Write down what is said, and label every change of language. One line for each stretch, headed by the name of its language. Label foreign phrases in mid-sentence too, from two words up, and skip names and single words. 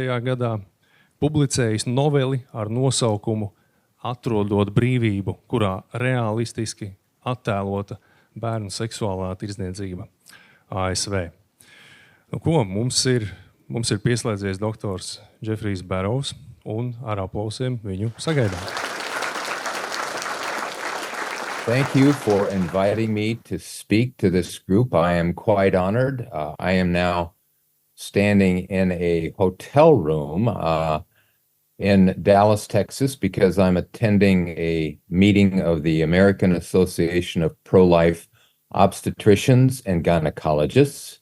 Latvian: gadā publicējis noveli ar nosaukumu Atrodot brīvību, kurā realistiski attēlota bērnu seksuālā tirdzniecība ASV. Mums ir pieslēdzies doktors Džefrijs Barrows, un ar aplausiem viņu sagaidām.
English: Thank you for inviting me to speak to this group. I am quite honored. I am now standing in a hotel room in Dallas, Texas, because I'm attending a meeting of the American Association of Pro-Life Obstetricians and Gynecologists.